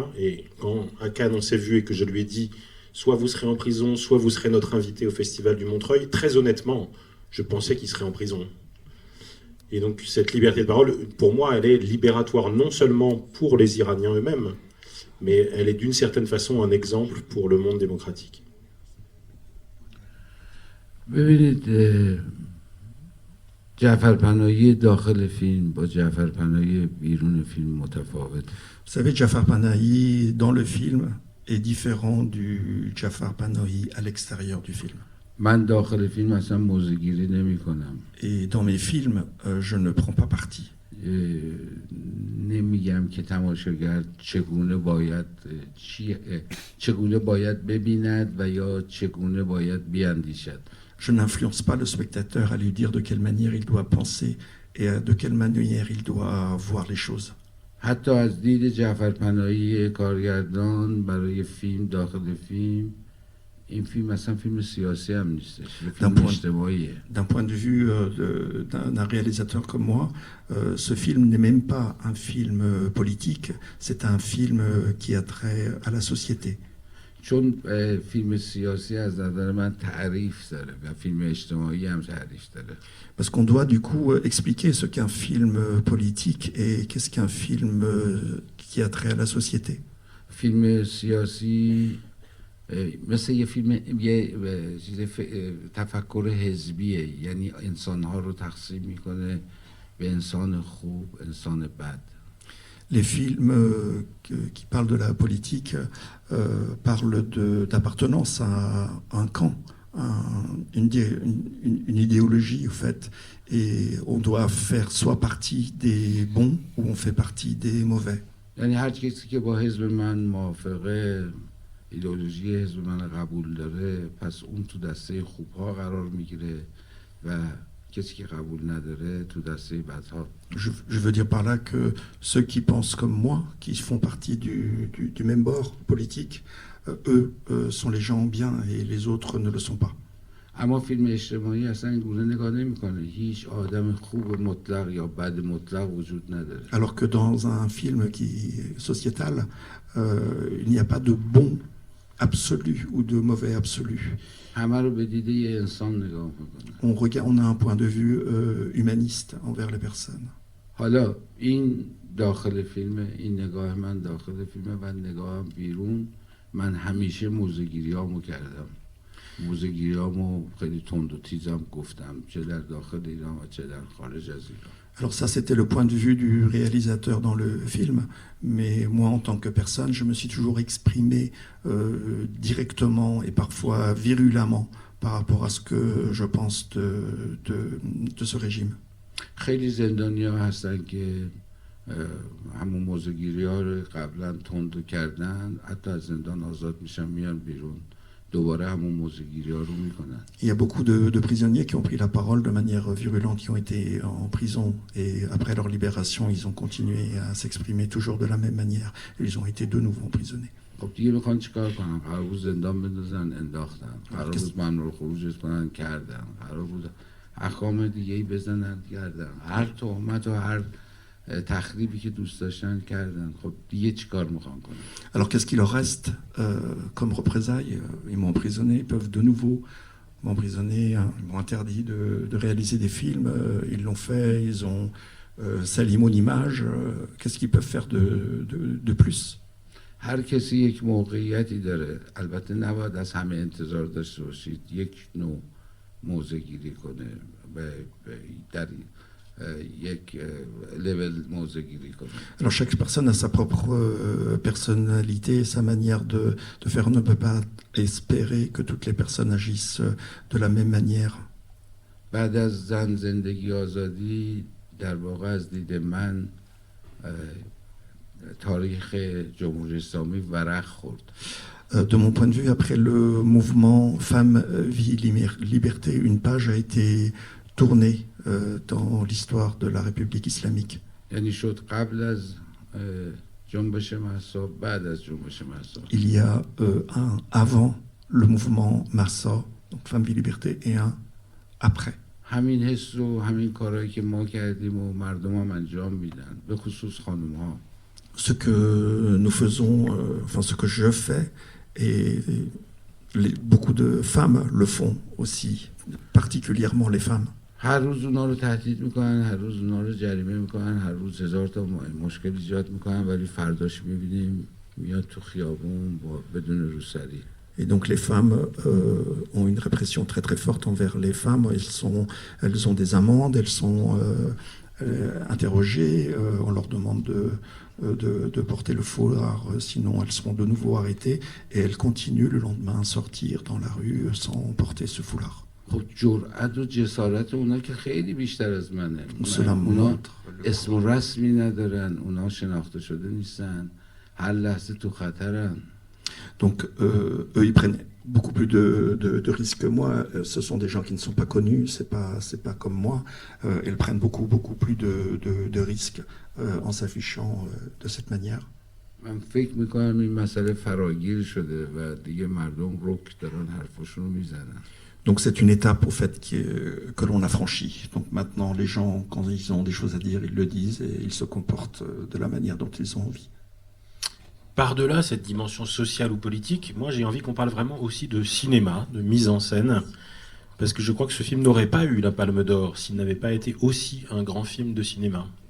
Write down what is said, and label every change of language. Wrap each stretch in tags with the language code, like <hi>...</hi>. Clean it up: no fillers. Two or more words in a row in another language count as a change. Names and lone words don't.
<fr>Et quand à Cannes on s'est vu et que je lui ai dit soit vous serez en prison, soit vous serez notre invité au Festival du Montreuil, très honnêtement, je pensais qu'il serait en prison. Et donc cette liberté de parole, pour moi, elle est libératoire non seulement pour les Iraniens eux-mêmes, mais elle est d'une certaine façon un exemple pour le monde démocratique.</fr> <fa>ببینید جعفر پناهی داخل فیلم با جعفر پناهی بیرون فیلم متفاوت.</fa> <fr>Vous savez, Jafar Panahi dans le film est différent du Jafar Panahi à l'extérieur du film.</fr> <fa>من داخل فیلم اصلا موضع‌گیری نمی‌کنم.</fa> <fr>Et dans mes films, je ne prends pas parti.</fr> <fa>نمیگم که تماشاگر چگونه باید ببیند و یا چگونه باید بیاندیشد.</fa> <fr>Je n'influence pas le spectateur à lui dire de quelle manière il doit penser et de quelle manière il doit voir les choses.</fr> <fa>حتی از دید جعفر پناهی کارگردان برای فیلم داخل فیلم این فیلم اصلا فیلم سیاسی هم نیستش، فیلم اجتماعیه.</fa> <fr>D'un point de vue d'un réalisateur comme moi, ce film n'est même pas un film politique, c'est un film qui a trait à la société.</fr> <fa>چون فیلم سیاسی از نظر من تعریف داره و فیلم اجتماعی هم تعریف داره.</fa> <fr>Parce qu'on doit du coup expliquer ce qu'est un film politique et qu'est-ce qu'un film qui a trait à la société.</fr> <fa>فیلم سیاسی مثل یه فیلم تفکر حزبیه، یعنی انسانها رو تقسیم میکنه به انسان خوب، انسان بد.</fa> <fr>Les films qui parlent de la politique parlent d'appartenance à un camp, une idéologie au fait, et on doit faire soit partie des bons ou on fait partie des mauvais.</fr> <fa>یعنی هر کسی که با حزب من موافقه، ایدئولوژی حزب من قبول داره، پس اون تو دسته خوبها قرار میگیره و کسی که قبول نداره تو دسته بدها.</fa> <fr>Je veux dire par là que ceux qui pensent comme moi, qui font partie du même bord politique, eux sont les gens bien et les autres ne le sont pas.</fr> <fa>اما فیلم اجتماعی اصلا این گونه نگاه نمیکنه. هیچ آدم خوب مطلق یا بد مطلق وجود نداره.</fa> <fr>Alors que dans un film qui est sociétal, il n'y a pas de bon absolu ou de mauvais absolu.</fr> <fa>همه رو به دیده یه انسان نگاه میکنن.</fa> <fr>On a un point de vue humaniste envers les personnes.</fr> <fa>حالا این داخل فیلمه، این نگاه من داخل فیلمه و نگاهم بیرون. من همیشه موزه‌گیریامو کردم. موزه‌گیریامو خیلی تند و تیزم گفتم، چه در داخل ایران و چه در خارج از ایران.</fa> <fr>Alors ça, c'était le point de vue du réalisateur dans le film, mais moi, en tant que personne, je me suis toujours exprimé directement et parfois virulemment par rapport à ce que je pense de ce régime.</fr> <fa>خیلی زندانی‌ها هستن که همون موزه‌گیری‌ها رو قبلا تند کردن، حتی از زندان آزاد میشن میان بیرون دوباره همون موزه‌گیری‌ها رو میکنن.</fa> <fr>Il y a beaucoup de prisonniers qui ont pris la parole de manière virulente, qui ont été en prison et après leur libération, ils ont continué à s'exprimer toujours de la même manière. Ils ont été de nouveau emprisonnés.</fr> <fa>خب دیگه میخوان چیکار کنن؟ قرار بود زندان بندازن، انداختن. قرار بود ممنوع خروج کنن، کردن. قرار بود احکام دیگه‌ای بزنن، کردن. هر تهمت و هر تخریبی که دوست داشتن کردن. خب دیگه چیکار میخوان کنن؟</fa> <fr>Alors qu'est-ce qu'il leur reste comme représailles? Ils m'ont emprisonné, ils peuvent de nouveau m'emprisonner, hein. Ils m'ont interdit de réaliser des films, ils l'ont fait, ils ont sali mon image. Qu'est-ce qu'ils peuvent faire de plus?</fr> <fa>هر کسی یک موقعیتی داره. البته نباید از همه انتظار داشته باشید یک نوع موضع‌گیری کنه در یک level موضع‌گیری کنه.</fa> <fr>Alors chaque personne a sa propre personnalité, sa manière de faire. On ne peut pas espérer que toutes les personnes agissent de la même manière.</fr> <fa>بعد از زن زندگی آزادی در واقع از دید من تاریخ جمهوری اسلامی ورق خورد.</fa> <fr>De mon point de vue, après le mouvement Femmes, Vie, Liberté, une page a été tournée dans l'histoire de la République islamique.</fr> <fa>یعنی شد قبل از جنبش مهسا، بعد از جنبش مهسا.</fa> <fr>Il y a un avant le mouvement Massa, donc Femmes, Vie, Liberté, et un après.</fr> <fa>همین حس رو همین کارهایی که ما کردیم و مردم هم انجام میدن، به خصوص خانم ها. Ce que nous faisons, enfin ce que je fais, et beaucoup de femmes le font aussi, particulièrement les femmes. هر روز اونا رو تهدید میکنن، هر روز اونا رو جریمه میکنن، هر روز هزار تا مشکل ایجاد میکنن، ولی فرداش میبینیم میاد تو خیابون بدون روسری.</fa> <fr>Et donc les femmes ont une répression très très forte envers les femmes. Elles ont des amendes, elles sont interrogées, on leur demande de porter le foulard, sinon elles seront de nouveau arrêtées, et elles continuent le lendemain à sortir dans la rue sans porter ce foulard.</fr> <fa>خب جرأت و جسارت اونا که خیلی بیشتر از منه.</fa> <fr>Cela</fr> <fa>اونا</fa> <fr>montre</fr> <fa>اسم و رسمی ندارن، اونا شناخته شده نیستن، هر لحظه تو خطرن.</fa> <fr>Donc eux, ils prennent beaucoup plus de risques que moi. Ce sont des gens qui ne sont pas connus, c'est pas comme moi. Ils prennent beaucoup plus de risques en s'affichant de cette manière.</fr> <fa>من فکر میکنم این مسئله فراگیر شده و دیگه مردم رک دارن حرفاشون رو میزنن.</fa> <fr>Donc c'est une étape au fait que l'on a franchie. Donc maintenant les gens, quand ils ont des choses à dire, ils le disent et ils se comportent de la manière dont ils ont envie. Par-delà cette dimension sociale ou politique, moi j'ai envie qu'on parle vraiment aussi de cinéma, de mise en scène, parce que je crois que ce film n'aurait pas eu la Palme d'Or s'il n'avait pas été aussi un grand film de cinéma.</fr>